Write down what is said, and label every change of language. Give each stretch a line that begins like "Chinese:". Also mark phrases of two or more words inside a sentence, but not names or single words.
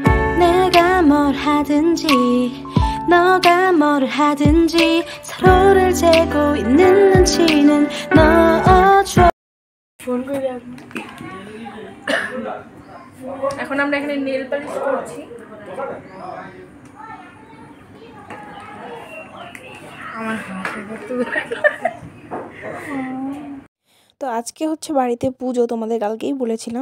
Korean: 내가 뭘 하든지 너가 뭘 하든지 서로를 재고 있는 눈치는 넣어줘.
Bangla: এখন আমরা এখানে নেল পালিশ করছি। আমার তো আজকে হচ্ছে বাড়িতে পুজো, তোমাদের কালকেই বলেছিলাম।